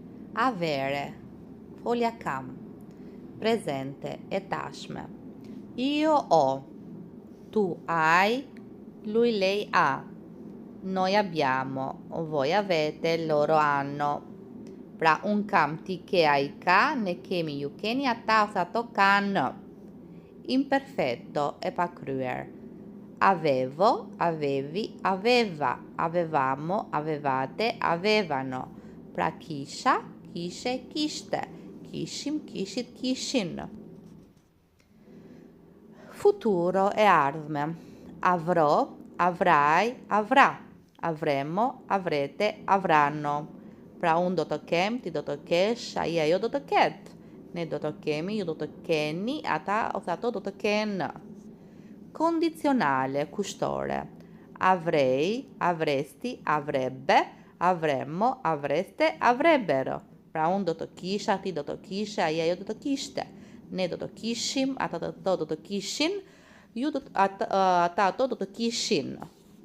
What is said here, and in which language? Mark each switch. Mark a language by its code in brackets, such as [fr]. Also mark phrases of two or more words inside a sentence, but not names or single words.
[it] avere, [sq] folja kam, presente e tashme. [it] Io ho, tu hai, lui lei ha. Noi abbiamo, voi avete, loro hanno. [sq] Pra unë kam, ti ke, ai ka, ne kemi, ju keni, ata ose ato kanë. Imperfetto e pakryer. [it] Avevo, avevi, aveva, avevamo, avevate, avevano. [sq] Pra kisha, kishe, kishte. Kishim, kishit, kishin. Futuro e ardhme. [it] Avrò, avrai, avrà. Avremmo, avrete, avranno. [sq] Pra unë do të kem, ti do të kesh, ai ajo do të ketë. Ne do të kemi, ju do të keni, ata ose ato do të kenë. Condizionale, kushtore. [it] Avrei, avresti, avrebbe, avremmo, avreste, avrebbero. [sq] Pra unë do të kisha, ti do të kishe, ai ajo do të kishte. Ne do të kishim, ata ato do të kishin, ata ato do të kishin.